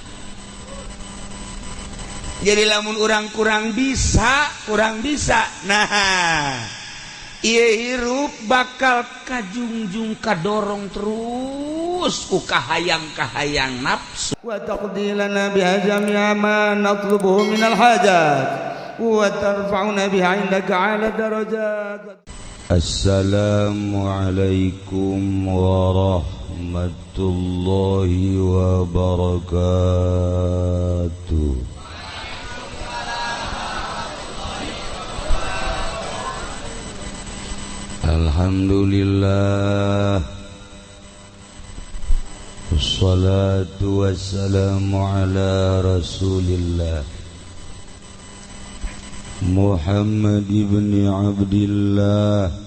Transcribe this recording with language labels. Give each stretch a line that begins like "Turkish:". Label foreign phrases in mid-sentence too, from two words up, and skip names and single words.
Sundanese: jadi lamun urang kurang bisa nah ieu hirup bakal kajungjung kadorong terus ku kahayang-kahayang nafsu
Arabic: وتقضي لنا بها جميع ما نطلبه من الحاجات وترفعنا بها عندك أعلى الدرجات. السلام عليكم ورحمة الله وبركاته. الحمد لله والصلاة والسلام على رسول الله محمد بن عبد الله